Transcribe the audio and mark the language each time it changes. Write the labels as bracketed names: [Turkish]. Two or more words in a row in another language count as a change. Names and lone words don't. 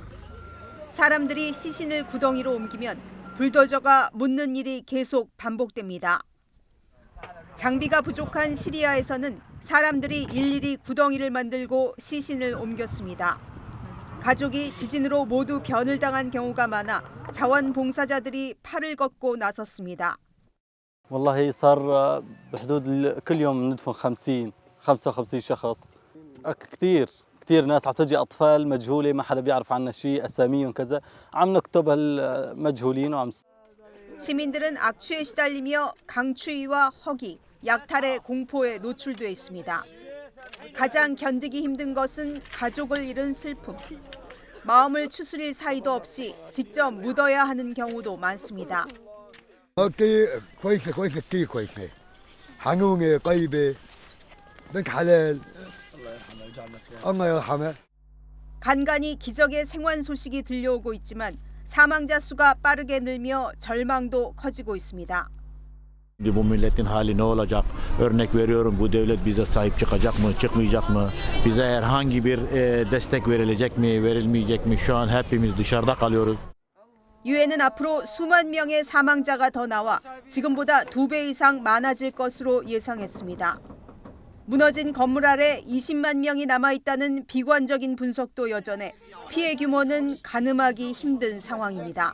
[Korean] 사람들이 시신을 구덩이로 옮기면 불도저가 묻는 일이 계속 반복됩니다. 장비가 부족한 시리아에서는 사람들이 일일이 구덩이를 만들고 시신을 옮겼습니다. 가족이 지진으로 모두 변을 당한 경우가 많아 자원봉사자들이 팔을 걷고 나섰습니다. [Arabic] والله صار بحدود كل يوم ندفن 50 55 شخص كثير ناس عم تجي اطفال مجهوله ما حدا بيعرف عنها شيء اساميهم كذا عم نكتب هالمجهولين وعم [Korean] 시민들은 악취에 시달리며 강추위와 허기, 약탈의 공포에 노출돼 있습니다. 가장 견디기 힘든 것은 가족을 잃은 슬픔. 마음을 추스릴 사이도 없이 직접 묻어야 하는 경우도 많습니다. 간간히 기적의 생還소식이 들려오고 있지만 사망자 수가 빠르게 늘며 절망도 커지고 있습니다. [Turkish] Bu milletin hali ne olacak? Örnek veriyorum, bu devlet bize sahip çıkacak mı, çıkmayacak mı? Bize herhangi bir destek verilecek mi, verilmeyecek mi? Şu an hepimiz dışarıda kalıyoruz. [Korean] 유엔은 앞으로 수만 명의 사망자가 더 나와 지금보다 2배 이상 많아질 것으로 예상했습니다. 무너진 건물 아래 20만 명이 남아있다는 비관적인 분석도 여전해 피해 규모는 가늠하기 힘든 상황입니다.